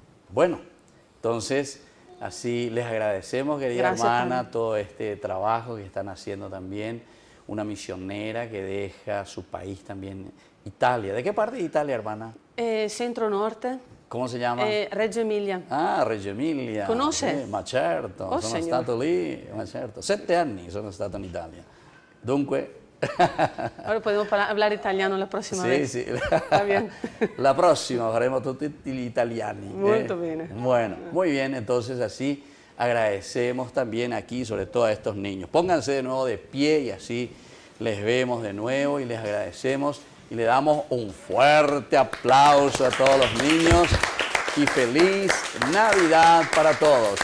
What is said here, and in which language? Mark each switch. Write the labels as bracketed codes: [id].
[es] Bueno, entonces así les agradecemos, querida hermana, todo este trabajo que están haciendo también, una misionera que deja su país también, Italia. ¿De qué parte de Italia, hermana? Centro Norte. [it] Come si chiama? Reggio Emilia. Ah, Reggio Emilia. Conosce? Ma certo, sono stato lì, ma certo. 7 anni sono stato in Italia. Dunque... [es] Ahora podemos hablar italiano la próxima vez. Sí. Está bien. La próxima [it] faremo tutti gli italiani. Molto bene. [es] Bueno, muy bien, entonces así agradecemos también aquí, sobre todo a estos niños. Pónganse de nuevo de pie y así les vemos de nuevo y les agradecemos. Y le damos un fuerte aplauso a todos los niños y feliz Navidad para todos.